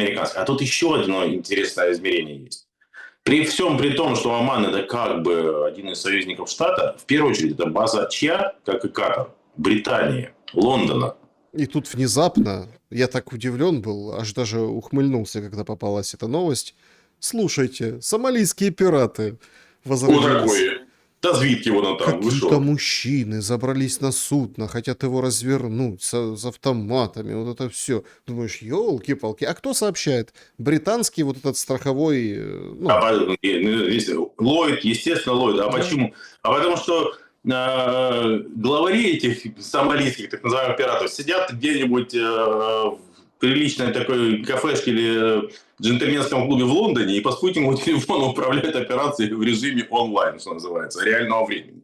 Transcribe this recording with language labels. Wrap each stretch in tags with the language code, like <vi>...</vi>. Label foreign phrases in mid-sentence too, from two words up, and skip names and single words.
<ru>А тут еще одно интересное измерение есть. При всем при том, что Оман это как бы один из союзников штата, в первую очередь это база чья, как и Катар? Британии, Лондона. И тут внезапно, я так удивлен был, аж даже ухмыльнулся, когда попалась эта новость. Слушайте, сомалийские пираты Вот возродились.</ru> <uk>такое. Да звідки воно там,</uk> <ru>вы Какие-то шо? мужчины забрались на судно, хотят его развернуть с автоматами, вот это все. Думаешь, елки-палки. А кто сообщает? Британский вот этот страховой, ну, Ллойд, естественно, Ллойд. А да. почему? А потому что главари этих сомалийских, так называемых пиратов, сидят где-нибудь в приличной такой кафешке или джентльменском клубе в Лондоне и по спутниковому телефону управляют операцией в режиме онлайн, что называется, реального времени.</ru>